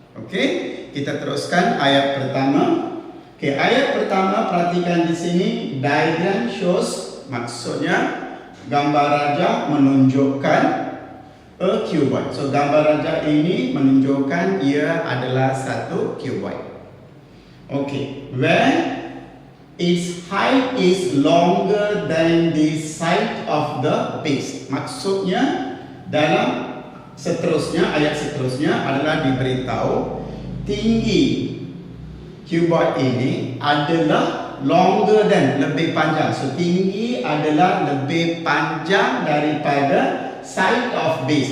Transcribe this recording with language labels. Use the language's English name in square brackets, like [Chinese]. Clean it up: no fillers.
[Malay] Okey, kita teruskan ayat pertama. Okey, ayat pertama perhatikan di sini, [English] diagram shows, [Malay] maksudnya gambar raja menunjukkan a cuboid. So gambar raja ini menunjukkan ia adalah satu cuboid. [English] Okay, where its height is longer than the side of the base. [Malay] Maksudnya dalam seterusnya, ayat seterusnya adalah diberitahu tinggi cuboid ini adalah [English] longer than, [Malay] lebih panjang. So tinggi adalah lebih panjang daripada side of base.